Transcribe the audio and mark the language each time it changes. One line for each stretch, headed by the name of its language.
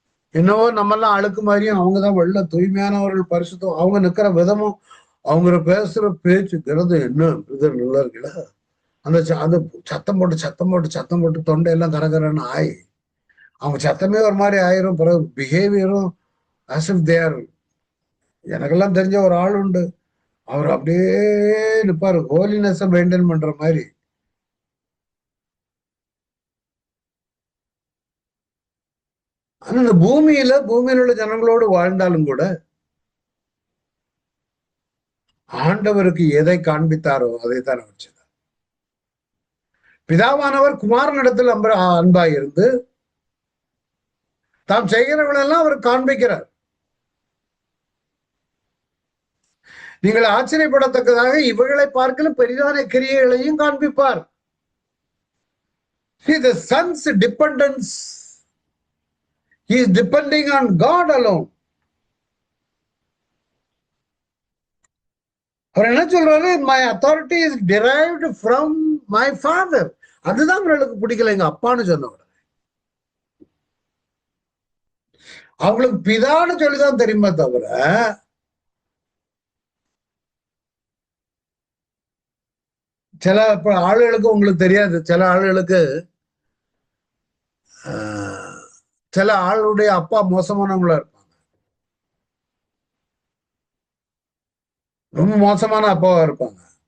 Tamil: என்னவோ நம்மெல்லாம் அழுக்கு மாதிரியும் அவங்கதான் வெள்ளை தூய்மையானவர்கள், பரிசுத்தம். அவங்க நிக்கிற விதமும் அவங்க பேசுற பேச்சுக்கிறது என்ன நல்லா இருக்குல்ல. அந்த சத்தம் போட்டு தொண்டையெல்லாம் கரகரன்னு ஆயி அவங்க சத்தமே ஒரு மாதிரி ஆயிரும். பிறகு
English: பிஹேவியரும் as if they are.
Tamil: எனக்கெல்லாம் தெரிஞ்ச ஒரு ஆள் உண்டு, அவர் அப்படியே நிற்பாரு, ஹோலினஸை மெயின்டைன் பண்ற மாதிரி. ஆனா இந்த பூமியில உள்ள ஜனங்களோடு வாழ்ந்தாலும் கூட ஆண்டவருக்கு எதை காண்பித்தாரோ அதைத்தான் அவர் செய்தார். பிதாவானவர் குமாரனிடத்தில் அன்பாய் இருந்து தாம் செய்கிறவர்களெல்லாம் அவர் காண்பிக்கிறார். நீங்கள் ஆச்சரியப்படத்தக்கதாக இவர்களை பார்க்கலும் பெரிதான கிரியைகளையும் காண்பிப்பார்.
English: See, the son's dependence, he is depending on God alone.
Tamil: அவர் என்ன சொல்றாரு?
English: my authority is derived from my father.
Tamil: அதுதான் அவர்களுக்கு பிடிக்கல, எங்க அப்பான்னு சொன்னவர். அவங்களுக்கு பிதான்னு சொல்லிதான் தெரியுமா தவிர சில ஆளுகளுக்கு உங்களுக்கு தெரியாது. சில ஆளுகளுக்கு சில ஆளுடைய அப்பா மோசமானவங்களா இருப்பாங்க, ரொம்ப மோசமான அப்பாவா இருப்பாங்க.